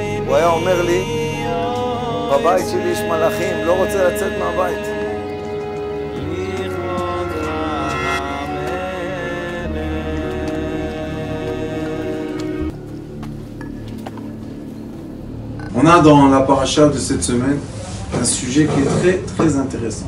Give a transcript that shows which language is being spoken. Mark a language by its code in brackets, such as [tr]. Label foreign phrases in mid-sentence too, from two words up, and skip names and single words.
[he] הוא היה אומר לי, בבית שלי יש מלאכים, לא רוצה לצאת מהבית. [fr] On a dans la paracha de cette semaine un sujet qui est très très intéressant.